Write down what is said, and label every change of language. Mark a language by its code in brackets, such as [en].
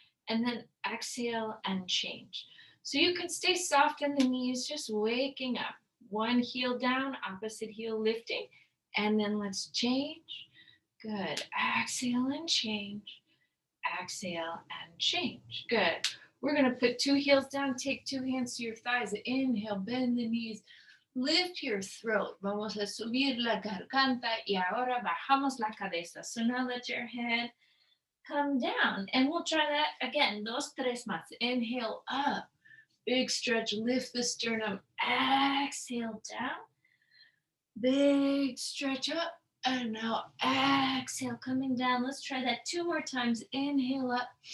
[en] And then exhale and change. So you can stay soft in the knees, just waking up. One heel down, opposite heel lifting. And then let's change. Good. Exhale and change. Exhale and change. Good. We're going to put two heels down. Take two hands to your thighs. Inhale, bend the knees. Lift your throat. [es] Vamos a subir la garganta y ahora bajamos la cabeza. [en] So now let your head come down. And we'll try that again. [es] Dos, tres más. [en] Inhale up. Big stretch. Lift the sternum. Exhale down. Big stretch up. And now exhale, coming down. Let's try that two more times. Inhale up.